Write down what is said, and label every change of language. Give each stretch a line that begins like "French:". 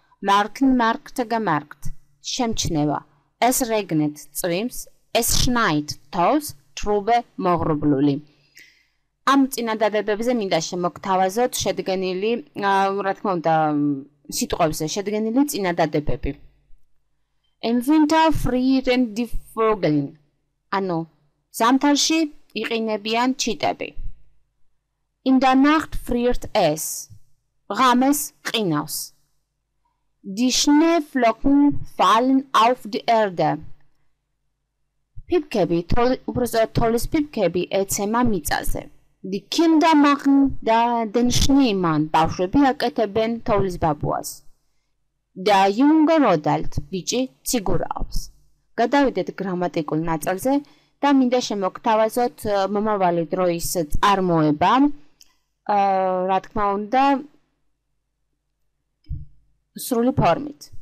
German: Marken, markte, gemerkt,
Georgian: შემჩნევა.
German: Es regnet,
Georgian: წვიმს.
German: Es schneit,
Georgian: თოვს,
German: trube,
Georgian: მოღრუბლული. ამ წინადადებებზე მინდა შემოგთავაზოთ შედგენილი, რა თქმა უნდა, სიტყვებზე შედგენილი წინადადებები.
German: Im Winter frieren die Vögel.
Georgian: ანუ ზამთარში იყინებიან ჩიტები.
German: In der Nacht friert es.
Georgian: ღამეს ყინავს.
German: Die Schneeflocken fallen auf die Erde.
Georgian: Pipkebi, თოლის პიპკები ეცემა მიწაზე.
German: Die Kinder machen den Schneemann.
Georgian: ბავშვები აკეთებენ თოვლის ბაბუას.
German: Der Junge rodelt.
Georgian: ბიჭი ციგურაობს. გადავიდეთ გრამატიკულ ნაწილზე და მინდა შემოგთავაზოთ მომავალი დროის წარმოება. რა თქმა უნდა, სრული ფორმით.